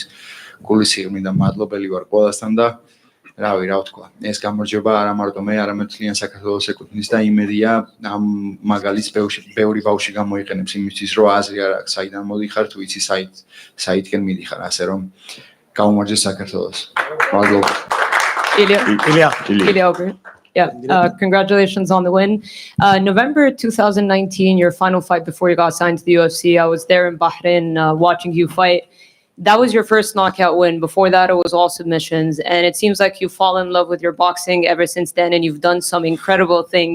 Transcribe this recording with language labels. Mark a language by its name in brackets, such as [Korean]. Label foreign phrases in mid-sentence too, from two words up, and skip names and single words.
[Georgian] გულისიღრ მინდა მადლობელი ვარ ყველასთან და რავი, რა ვთქვა. ეს გამარჯვება არა მარტო მე, არამედ მთლიან საქართველოს ეკუთვნის და იმედია ამ მაგალითს ბევრი ბავშვი გამოიყენებს იმისთვის, რომ აზრი არ აქვს, საიდან მოდიხარ, თუ იცი საითკენ მიდიხარ, ასე რომ გაუმარჯოს საქართველოს. მადლობა. [English] Ilia Ogre. Yeah, congratulations on the win. November 2019, your final fight before you got signed to the UFC. I was there in Bahrain watching you fight. That was your first knockout win. Before that, it was all submissions. And it seems like you've fallen in love with your boxing ever since then, and you've done some incredible things.